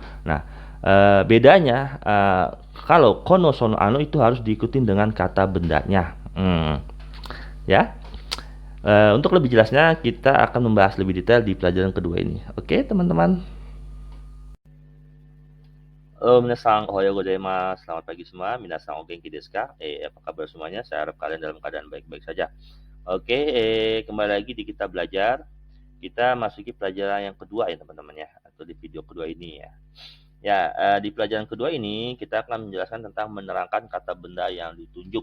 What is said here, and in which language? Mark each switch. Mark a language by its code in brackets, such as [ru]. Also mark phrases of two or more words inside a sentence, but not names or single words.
[id] Nah, bedanya kalau [ja] この、その、あの [id] itu harus diikuti dengan kata bendanya. Ya. Untuk lebih jelasnya kita akan membahas lebih detail di pelajaran kedua ini. Oke, teman-teman. Halo, [ja] 皆さん、おはようございます. [id] Selamat pagi semua. [ja] 皆さん、お元気ですか? [id] Apa kabar semuanya? Saya harap kalian dalam keadaan baik-baik saja. Oke, kembali lagi di kita belajar. Kita masuki pelajaran yang kedua ya, teman-teman ya, atau di video kedua ini ya. Ya, di pelajaran kedua ini kita akan menjelaskan tentang menerangkan kata benda yang ditunjuk.